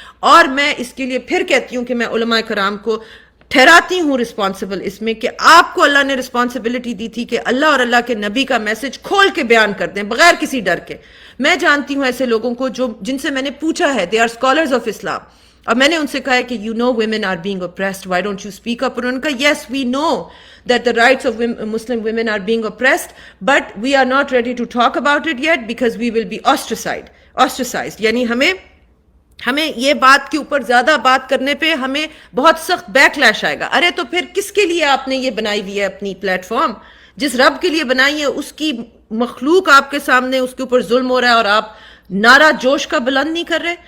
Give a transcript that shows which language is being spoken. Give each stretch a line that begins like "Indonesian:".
Urdu: اور میں اس کے لیے پھر کہتی ہوں کہ میں علماء کرام کو ٹھہراتی ہوں رسپانسبل اس میں, کہ آپ کو اللہ نے رسپانسبلٹی دی تھی کہ اللہ اور اللہ کے نبی کا میسج کھول کے بیان کر دیں بغیر کسی ڈر کے. میں جانتی ہوں ایسے لوگوں کو جن سے میں نے پوچھا ہے, دے آر اسکالرز آف اسلام, اور میں نے ان سے کہا ہے کہ you know women are being oppressed, why don't you speak up.
English: اور ان کا yes we know that the rights of Muslim women are being oppressed, but we are not ready to talk about it yet because we will be ostracized.
Urdu: یعنی ہمیں یہ بات کے اوپر زیادہ بات کرنے پہ ہمیں بہت سخت بیک لیش آئے گا. ارے تو پھر کس کے لیے آپ نے یہ بنائی ہوئی ہے اپنی پلیٹ فارم؟ جس رب کے لیے بنائی ہے اس کی مخلوق آپ کے سامنے, اس کے اوپر ظلم ہو رہا ہے, اور آپ نعرہ جوش کا بلند نہیں کر رہے.